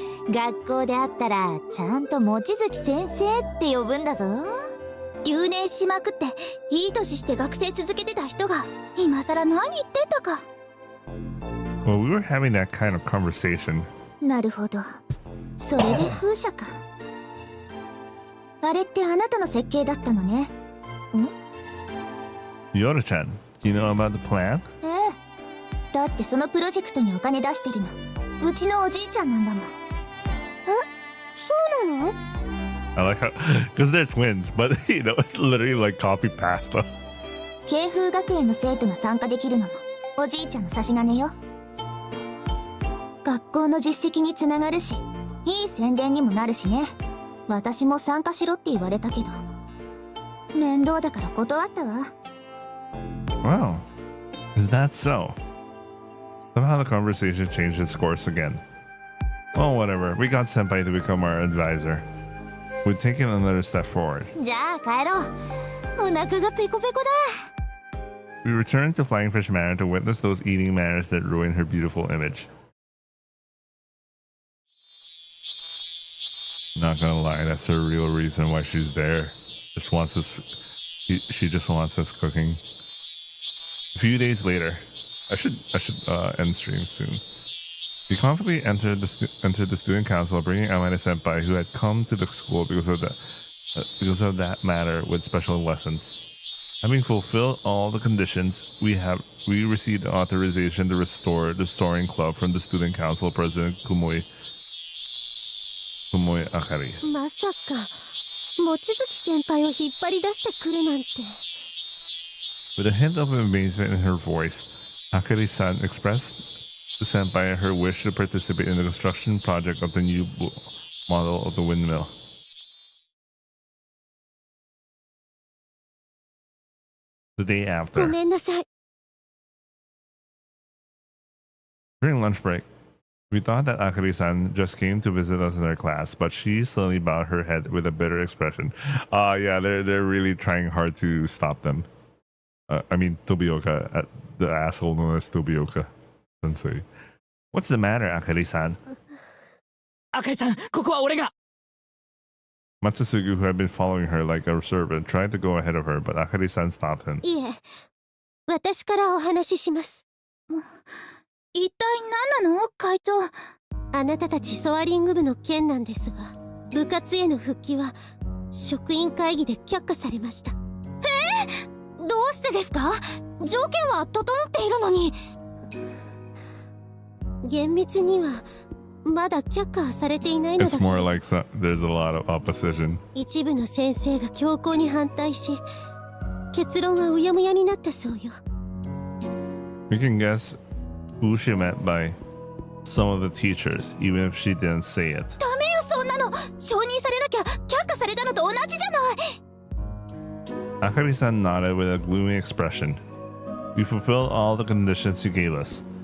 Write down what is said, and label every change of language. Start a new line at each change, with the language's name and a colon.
Japanese: 学校で会ったらちゃんと望月先生って呼ぶんだぞ。留年しまくっていい年して学生続けてた人が今さら何言ってたか。
English: well, we were having that kind of conversation.
Japanese: なるほど。それで風車か。あれってあなたの設計だったのね。
English: Yoda-chan, do you know about the plan?
Japanese: ええ。だってそのプロジェクトにお金出してるのうちのおじいちゃんなんだもん。え、そうなの？
English: I like how, because they're twins, but you know, it's literally like copy pasta.
Japanese: 慶風学園の生徒が参加できるのもおじいちゃんの差し金よ。学校の実績につながるし、いい宣伝にもなるしね。私も参加しろって言われたけど、面倒だから断ったわ。
English: Wow, is that so? Somehow the conversation changed its course again. Well, whatever. We got Senpai to become our advisor. We've taken another step forward. じゃあ帰ろう。お腹がペコペコだ。 We returned to Flying Fish Manor to witness those eating manners that ruined her beautiful image. Not gonna lie, that's the real reason why she's there. Just wants us. She just wants us cooking. A few days later, I should end stream soon. We confidently entered the student council, bringing Amane Senpai, who had come to the school because of that matter with special lessons. Having fulfilled all the conditions, we received authorization to restore the Soaring Club from the student council president Kumoi Akari.
Japanese: まさか望月先輩を引っ張り出してくるなんて。
English: With a hint of amazement in her voice, Akari-san expressed to Senpai her wish to participate in the construction project of the new model of the windmill. The day
Japanese: ご
English: after,
Japanese: めんなさい。
English: during lunch break, we thought that Akari-san just came to visit us in our class, but she suddenly bowed her head with a bitter expression. Yeah, they're really trying hard to stop them. I mean, Tobioka, the asshole known as Tobioka Sensei. What's the matter, Akari-san?
Japanese: あかりさん、ここは俺が。
English: Matsusugu, who had been following her like a servant, tried to go ahead of her, but Akari-san stopped him.
Japanese: いえ、私からお話しします。一体何なの会長。あなたたちソアリング部の件なんですが、部活への復帰は職員会議で却下されました。どうしてですか？条件は整っているのに。厳密にはまだ却下されていないの
English: It's
Japanese: だ
English: more like there's a lot of opposition.
Japanese: 一部の先生が強硬に反対し、結論はうやむやになったそうよ。
English: You can guess who she meant by some of the teachers, even if she didn't say it.
Japanese: ダメよそんなの。承認されなきゃ却下されたのと同じじゃない。
English: Akari-san nodded with a gloomy expression. We fulfilled all the conditions you gave us.